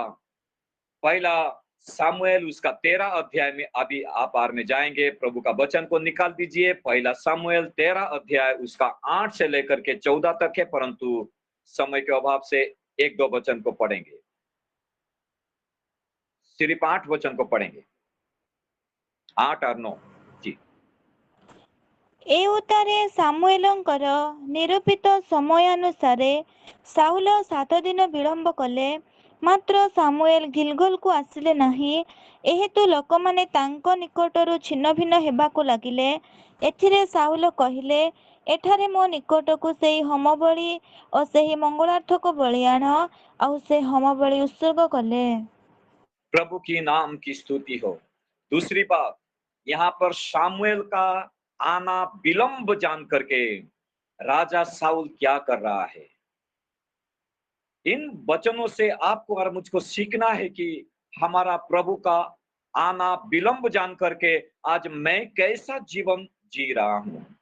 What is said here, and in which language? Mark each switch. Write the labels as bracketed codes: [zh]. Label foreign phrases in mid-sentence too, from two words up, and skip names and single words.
[hi] पहला सामुएल उसका 13 अध्याय में अभी आप आर में जाएंगे, प्रभु का वचन को निकाल दीजिए। पहला सामुएल 13 अध्याय उसका 8 से लेकर के 14 तक है, परंतु समय के अभाव से 1-2 वचन को पढ़ेंगे, सिर्फ 8 वचन को पढ़ेंगे, 8 और 9 जी। [or] ଏ ଉତ୍ତାରେ ସାମୁଏଲଙ୍କର ନିରୂପିତ ସମୟାନୁସାରେ ସାଉଲ 7 ଦିନ ବିଳମ୍ବ କଲେ, ମାତ୍ର ସାମୁଏଲ ଗିଲଗଲକୁ ଆସିଲେ ନାହିଁ। ଏହେତୁ ଲୋକମାନେ ତାଙ୍କ ନିକଟରୁ ଛିନ୍ନ ଭିନ୍ନ ହେବାକୁ ଲାଗିଲେ। ଏଥିରେ ସାଉଲ କହିଲେ, ଏଠାରେ ମୋ ନିକଟକୁ ସେହି ହୋମବଳି ଓ ସେହି ମଙ୍ଗଳାର୍ଥକ ବଳି ଆଣ। ଆଉ ସେ ହୋମବଳି ଉତ୍ସର୍ଗ କଲେ। [hi] प्रभु की नाम की स्तुति हो। दूसरी बात, यहाँ पर सामुएल का आना विलंब जान करके राजा साउल क्या कर रहा है? इन वचनों से आपको और मुझको सीखना है कि हमारा प्रभु का आना विलंब जान करके आज मैं कैसा जीवन जी रहा हूं।